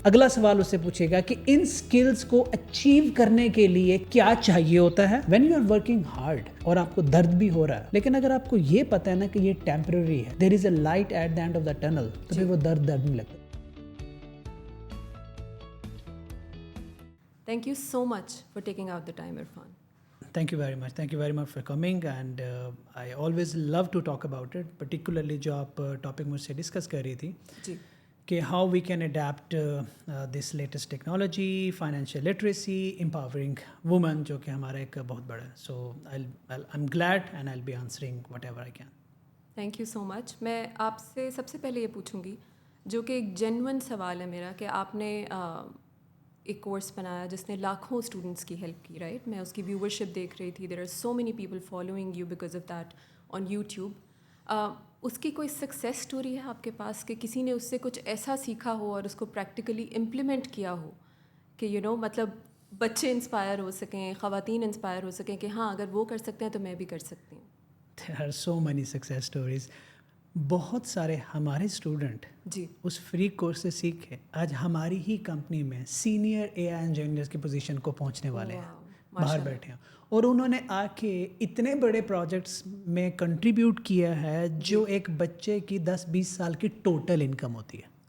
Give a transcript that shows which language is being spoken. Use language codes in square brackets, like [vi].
[ur] اگلا سوال اس سے پوچھے گا کہ ان سکلز کو اچیو کرنے کے لیے کیا چاہیے ہوتا ہے. [en] when you are working hard [ur] اور آپ کو درد بھی ہو رہا ہے، لیکن اگر آپ کو یہ پتہ ہے نا کہ یہ ٹیمپرری ہے، [en] there is a light at the end of the tunnel, [ur] تو پھر وہ درد نہیں لگتا. [en] Thank you so much for taking out the time, Irfan. Thank you very much. Thank you very much for coming, and I always love to talk about it, particularly [ur] جو آپ topic مجھ سے ڈسکس کر رہی تھی کہ [en] how we can adapt this latest technology, financial literacy, empowering women, [ur] جو کہ ہمارا ایک بہت بڑا ہے. [en] So I am glad and I will be answering whatever I can. Thank you so much. [ur] میں آپ سے سب سے پہلے یہ پوچھوں گی، جو کہ ایک جینون سوال ہے میرا، کہ آپ نے ایک کورس بنایا جس نے لاکھوں اسٹوڈنٹس کی ہیلپ کی، رائٹ؟ میں اس کی ویورشپ دیکھ رہی تھی. [en] There are so many people following you because of that on YouTube. [ur] اس کی کوئی سکسیس اسٹوری ہے آپ کے پاس کہ کسی نے اس سے کچھ ایسا سیکھا ہو اور اس کو پریکٹیکلی امپلیمنٹ کیا ہو کہ مطلب بچے انسپائر ہو سکیں، خواتین انسپائر ہو سکیں کہ ہاں اگر وہ کر سکتے ہیں تو میں بھی کر سکتی ہوں؟ [en] There are so many success stories. [ur] بہت سارے ہمارے اسٹوڈنٹ اس فری کورس سے سیکھ کے آج ہماری ہی کمپنی میں سینئر اے آئی انجینئرس کی پوزیشن کو پہنچنے والے ہیں، باہر بیٹھے ہیں، اور انہوں نے آ کے اتنے بڑے پروجیکٹس میں کنٹریبیوٹ کیا ہے جو ایک بچے کی 10-20 سال کی ٹوٹل انکم ہوتی ہے.